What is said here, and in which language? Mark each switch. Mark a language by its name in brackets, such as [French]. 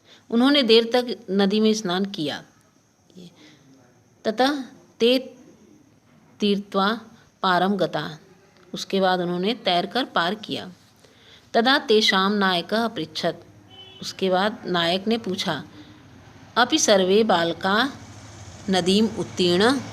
[Hindi] उन्होंने देर तक नदी में स्नान किया। [Sanskrit] ततः ते तीर्त्वा पारम गता। [Hindi] उसके बाद उन्होंने तैरकर पार किया। [Sanskrit] तदा तेषां नायकः अपृच्छत्। [Hindi] उसके बाद नायक ने पूछा, [Sanskrit] अपि सर्वे बालका नदीम उत्तीर्ण।